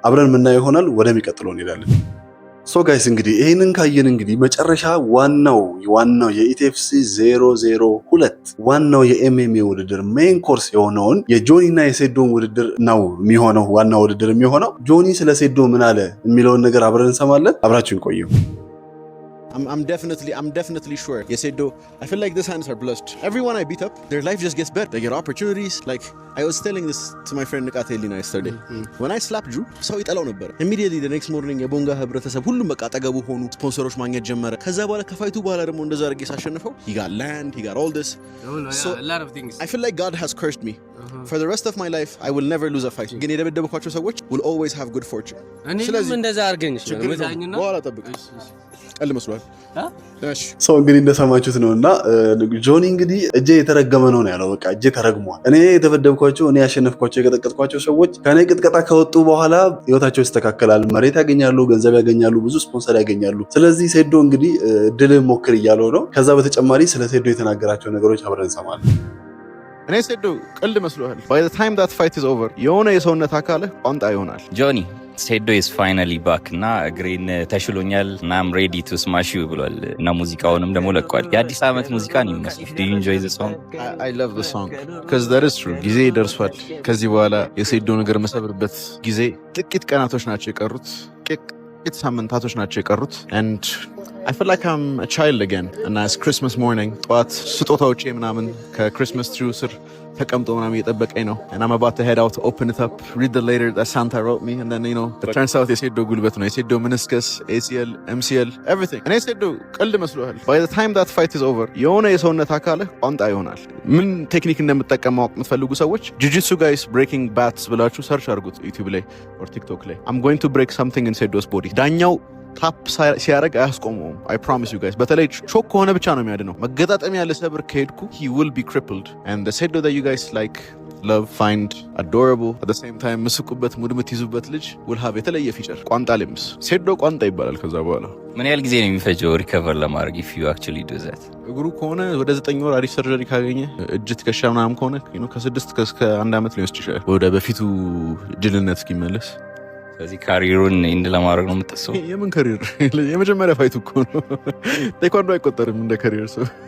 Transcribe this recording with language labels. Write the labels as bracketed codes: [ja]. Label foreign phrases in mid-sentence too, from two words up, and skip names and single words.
[am] አብረን የምናየው ይሆናል። ወደሚቀጥለው እንሄዳለን። ጋይስ እንግዲህ ይህንን ካየን እንግዲህ መጨረሻ ዋናው የኢቲኤፍሲ 002 ዋናው የኤምኤምኤ ውድድር ሜን ኮርስ የሆነውን የጆኒ እና የሴዶን ውድድር ነው የሚሆነው። ዋናው ውድድር የሚሆነው ጆኒ ስለ ሴዶ ምን አለ የሚለውን ነገር አብረን እንሰማለን። አብራችሁን ቆዩ። [en] I'm definitely sure. Yesedo, I feel like these hands are blessed. Everyone I beat up, their life just gets better. They get opportunities. Like, I was telling this to my friend Nikatelina yesterday. When I slapped Drew, [am] ሰው ይጠላው ነበር. [en] Immediately the next morning [am] የቦንጋ ህብረተሰብ ሁሉም በቃ አጠገቡ ሆኑ፣ ስፖንሰሮች ማግኘት ጀመረ። ከዛ በኋላ ከፋይቱ በኋላ ደግሞ እንደዛ አድርጌ ሳሸንፈው [en] he got land, he got all this. So a lot of things. I feel like God has cursed me. For the rest of my life, I will never lose a fight. [am] ግን የደበደብኳቸው ሰዎች [en] will always have good fortune. [am] ስለዚህ እንደዛ አድርገኝ በኋላ ጠብቅ። ቀል መስሏል። ሰው እንግዲህ እንደሰማችሁት ነው እና ጆኒ እንግዲህ እጄ የተረገመ ነው ያለው። በቃ እጄ ተረግሟል። እኔ የተበደብኳቸው እኔ ያሸነፍኳቸው የቀጠቀጥኳቸው ሰዎች ከኔ ቅጥቀጣ ከወጡ በኋላ ህይወታቸው ይስተካከላል፣ መሬት ያገኛሉ፣ ገንዘብ ያገኛሉ፣ ብዙ ስፖንሰር ያገኛሉ። ስለዚህ ሴዶ እንግዲህ ድልህ ሞክር እያለው ነው። ከዛ በተጨማሪ ስለ ሴዶ የተናገራቸው ነገሮች አብረን እንሰማለን። እኔ ሴዶ ቀልድ መስሏል። [en] By the time that fight is over [am] የሆነ የሰውነት አካልህ ቋንጣ ይሆናል። ጆኒ ሴዶ [en] is finally back [am] እና እግሬን ተሽሎኛል እና [en] I'm ready to smash you [am] ብሏል እና ሙዚቃውንም ደግሞ ለቋል። የአዲስ ዓመት ሙዚቃ ነው የሚመስለው። [en] Do you enjoy the song? I love the song because that is true. [am] ጊዜ ደርሷል። ከዚህ በኋላ የሴዶ ነገር መሰብርበት ጊዜ ጥቂት ቀናቶች ናቸው የቀሩት። ጥቂት ሳምንታቶች ናቸው የቀሩት [en] and I feel like I'm a child again. And it's Christmas morning. [am] ጠዋት ስጦታዎቼ ምናምን ከክሪስማስ ትሪው ስር ተቀምጦ ምናምን እየጠበቀኝ ነው. [en] And I'm about to head out to open it up, read the letter that Santa wrote me, and then it turns out [am] የሴዶ ጉልበት ነው, የሴዶ [en] meniscus, ACL, MCL, everything. [am] እኔ ሴዶ ቀልድ መስሏል። [en] By the time that fight is over [am] የሆነ የሰውነት አካልህ ቋንጣ ይሆናል። ምን ቴክኒክ እንደምጠቀም ማወቅ የምትፈልጉ ሰዎች ጂጂትሱ ጋይስ [en] breaking bats [am] ብላችሁ ሰርች አድርጉት ዩቲዩብ ላይ or ቲክቶክ ላይ. [en] I'm going to break something in ሴዶ's body. [am] ዳኛው ታፕ ሲያደርግ አያስቆመውም። [en] I promise you guys. [am] በተለይ ቾክ ከሆነ ብቻ ነው የሚያድነው። መገጣጠሚያ ለሰብር ከሄድኩ [en] he will be crippled. And the Sedo that you guys like love, find adorable at the same time [am] ምስቁበት ሙድ የምትይዙበት ልጅ [en] will have [am] የተለየ ፊቸር። ቋንጣ ልምስ ሴዶ ቋንጣ ይባላል። ከዛ በኋላ ምን ያህል ጊዜ ነው የሚፈጀው ሪከቨር ለማድረግ [en] if you actually do that? [am] እግሩ ከሆነ ወደ 9 ወር አሪፍ ሰርጀሪ ካገኘ እጅ ትከሻ ምናምን ከሆነ ከ6 እስከ 1 ዓመት ሊወስድ ይችላል ወደ በፊቱ ጅልነት እስኪመለስ። ስለዚህ ካሪሩን ኢንድ ለማድረግ ነው የምታስበው? የምን ካሪር? የመጀመሪያ ፋይቱ እኮ ነው። ቴኳንዶ አይቆጠርም እንደ ካሪር ሰው